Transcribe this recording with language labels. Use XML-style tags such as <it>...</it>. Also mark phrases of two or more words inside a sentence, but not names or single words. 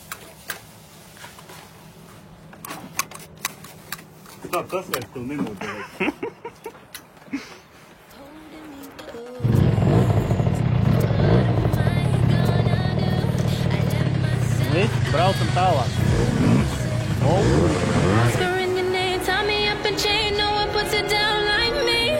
<lv>Tā, tas vairs tev nenoderēs. Viss, braucam tālāk.</lv> <en>Whispering your name, tie me up and chain, no one puts it down like me.</en>